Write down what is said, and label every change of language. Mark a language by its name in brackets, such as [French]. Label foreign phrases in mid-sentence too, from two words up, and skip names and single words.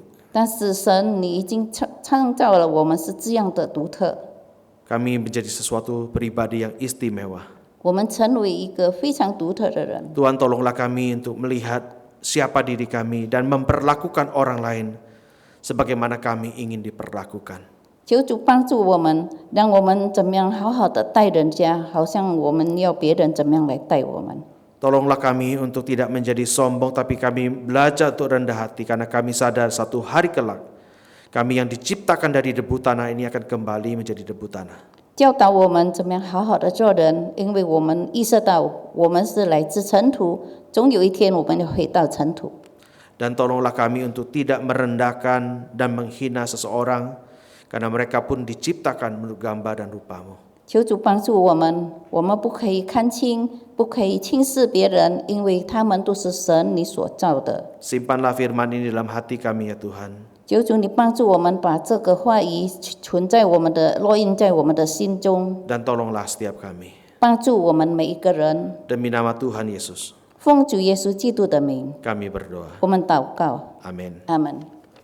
[Chinese] 但是神，你已经创造了我们是这样的独特， [Indonesian] Kami menjadi sesuatu pribadi yang istimewa. [Chinese] 我们成为一个非常独特的人。 [Indonesian] Tuhan, tolonglah kami untuk melihat siapa diri kami dan memperlakukan orang lain sebagaimana kami ingin diperlakukan. [Chinese] 求主帮助我们，让我们怎么样好好的待人家，好像我们要别人怎么样来待我们。 [Indonesian] Tolonglah kami untuk tidak menjadi sombong, tapi kami belajar untuk rendah hati karena kami sadar satu hari kelak kami yang diciptakan dari debu tanah ini akan kembali menjadi debu tanah. [Chinese] 教导我们怎么样好好的做人，因为我们意识到我们是来自尘土，总有一天我们要回到尘土。 [Indonesian] Dan tolonglah kami untuk tidak merendahkan dan menghina seseorang karena mereka pun diciptakan menurut gambar dan rupa-Mu. [Chinese] 求主帮助我们，我们不可以看轻，不可以轻视别人，因为他们都是神你所造的。 [Indonesian] Simpanlah firman ini dalam hati kami ya Tuhan. [Chinese] 求主你帮助我们把这个话语存在我们的烙印在我们的心中， [Indonesian] Dan tolonglah setiap kami. [Chinese] 帮助我们每一个人。 [Indonesian] Demi nama Tuhan Yesus [Chinese] 奉主耶稣基督的名， [Indonesian] kami berdoa. [Chinese] 我们祷告， [Indonesian] Amin. [Chinese] 阿门。